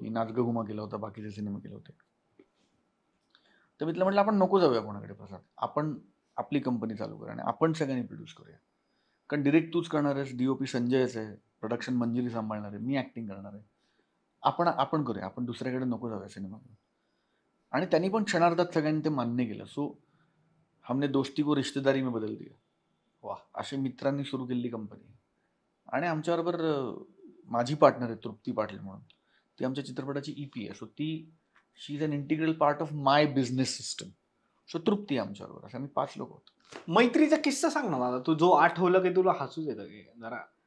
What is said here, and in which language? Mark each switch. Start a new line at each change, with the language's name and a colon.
Marathi: मी नाच ग घुमा केला होता, बाकीचे सिनेमे केले होते. तर मी तिला म्हटलं आपण नको जाऊया कोणाकडे प्रसाद, आपण आपली कंपनी चालू करूया आणि आपण सगळ्यांनी प्रोड्यूस करूया. कारण डिरेक्ट तूच करणार आहेस, DOP संजयच आहे, प्रोडक्शन मंजिरी सांभाळणार आहे, मी ऍक्टिंग करणार आहे. आपण करूया, आपण दुसऱ्याकडे नको जाऊया सिनेमा. आणि त्यांनी पण क्षणार्धात सगळ्यांनी ते मान्य केलं.
Hindi: सो हमने दोस्ती को रिश्तेदारी में बदल दिया. वा.
Marathi: असे मित्रांनी सुरू केलेली कंपनी. आणि आमच्याबरोबर माझी पार्टनर आहे तृप्ती पाटील म्हणून, ती आमच्या चित्रपटाची EP आहे.
English: So she is an integral part of my business system.
Marathi: So तृप्ती आमच्याबरोबर, असं आम्ही 5 लोक होतो. मैत्रीचा किस्सा सांग ना दादा, तू जो आठवलं की तुला हसूच येतं जरा.